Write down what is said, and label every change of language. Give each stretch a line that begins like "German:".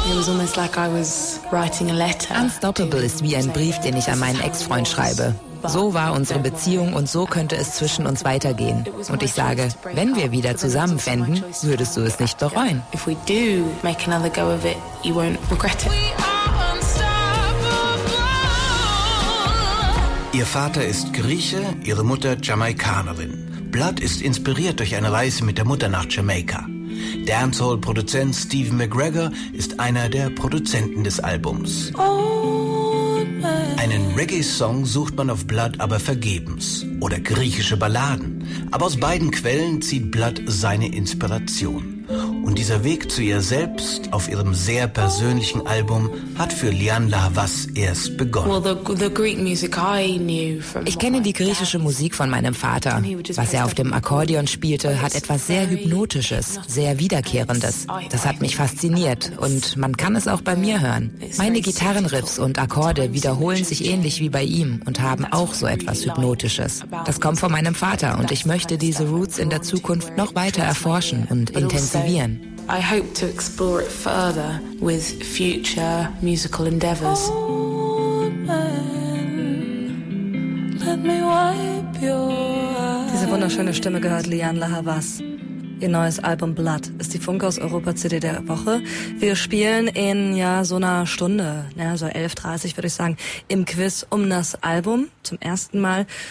German: Unstoppable ist wie ein Brief, den ich an meinen Ex-Freund schreibe. So war unsere Beziehung und so könnte es zwischen uns weitergehen. Und ich sage, wenn wir wieder zusammenfänden, würdest du es nicht bereuen.
English: If we do make another go of it, you won't regret it.
German: Ihr Vater ist Grieche, ihre Mutter Jamaikanerin. Blood ist inspiriert durch eine Reise mit der Mutter nach Jamaika. Dancehall-Produzent Steve McGregor ist einer der Produzenten des Albums. Einen Reggae-Song sucht man auf Blood aber vergebens. Oder griechische Balladen. Aber aus beiden Quellen zieht Blood seine Inspiration. Und dieser Weg zu ihr selbst auf ihrem sehr persönlichen Album hat für Lian Lahavas erst begonnen.
English: Well, the Greek music I knew from
German: ich kenne die griechische Musik von meinem Vater. Was er auf dem Akkordeon spielte, hat etwas sehr Hypnotisches, sehr Wiederkehrendes. Das hat mich fasziniert und man kann es auch bei mir hören. Meine Gitarrenriffs und Akkorde wiederholen sich ähnlich wie bei ihm und haben auch so etwas Hypnotisches. Das kommt von meinem Vater und ich möchte diese Roots in der Zukunft noch weiter erforschen und intensivieren.
English: I hope to explore it further with future musical endeavors.
German: Diese wunderschöne Stimme gehört Lian Lahavas. Ihr neues Album Blood ist die Funk aus Europa CD der Woche. Wir spielen in ja so einer Stunde, ja, so 11:30 würde ich sagen, im Quiz um das Album zum ersten Mal.